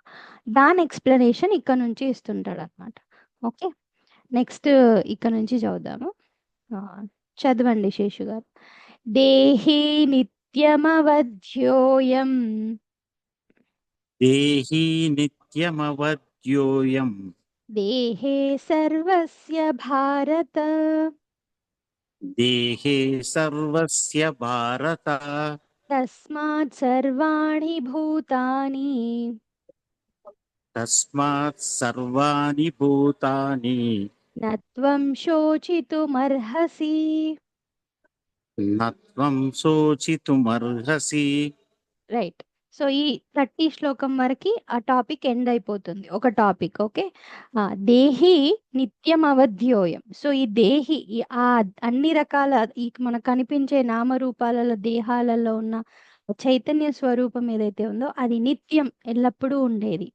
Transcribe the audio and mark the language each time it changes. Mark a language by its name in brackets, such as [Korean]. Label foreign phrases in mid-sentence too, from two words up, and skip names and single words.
[Telugu] దాని ఎక్స్ప్లెనేషన్ ఇక్కడ నుంచి ఇస్తుంటాడు అనమాట. [English] Okay. Next [Telugu] ఇక్కడ నుంచి చదువుదాము. చదవండి శేషు గారు. [Sanskrit] దేహి నిత్యమవధ్యోయం దేహి నిత్యమవద్యోయం దేహే సర్వస్య భారత దేహే సర్వస్య భారత తస్మాత్ సర్వాణి భూతాని తస్మాత్ సర్వాణి భూతాని నత్వం శోచితుమర్హసి. నత్వం శోచితుమర్హసి. [Telugu] రైట్. సో ఈ 30 శ్లోకం వరకు ఆ [English] topic end [Telugu] అయిపోతుంది, ఒక టాపిక్. [Sanskrit] ఓకే. దేహి నిత్యం అవధ్యోయం. [Telugu] సో ఈ దేహి ఆ అన్ని రకాల ఈ మనకు కనిపించే నామరూపాలలో దేహాలలో ఉన్న చైతన్య స్వరూపం ఏదైతే ఉందో అది నిత్యం ఎల్లప్పుడూ ఉండేది.